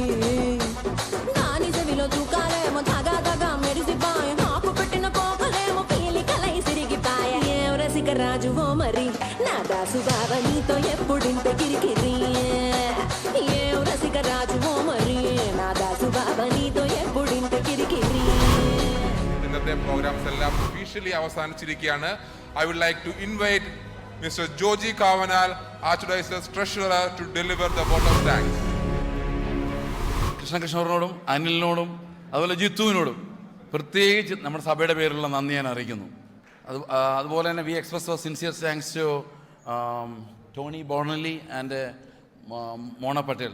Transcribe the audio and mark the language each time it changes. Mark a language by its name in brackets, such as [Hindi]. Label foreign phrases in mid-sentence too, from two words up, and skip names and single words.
[Telugu] దాని చెవిలో తూకాలేమో తగా మెరిసిపాయ, నాకు పెట్టిన కోకలేమో పీలికలై సిరిగిపాయ. ఏం రసిక రాజువో మరి నా దాసు బావ నీతో ఎప్పుడింత కిరికిరి. ఏం రసిక రాజువో మరి నా దాసు బావ నీతో ఎప్పుడింత కిరికిరి. [Malayalam] ഇന്നത്തെ പ്രോഗ്രാംസ് എല്ലാം ഒഫീഷ്യലി അവസാനിച്ചിരിക്കുകയാണ്. [English] I would like to invite Mr. Joji Kavanal, Archdiocese Treasurer, to deliver the vote of thanks. [Malayalam] കൃഷ്ണകൃഷ്ണനോടും അനിലിനോടും അതുപോലെ ജിത്തുവിനോടും പ്രത്യേകിച്ച് നമ്മുടെ സഭയുടെ പേരിലുള്ള നന്ദി ഞാൻ അറിയിക്കുന്നു. അതുപോലെ തന്നെ [English] we express sincere thanks to Tony Bonali and Mona Patel.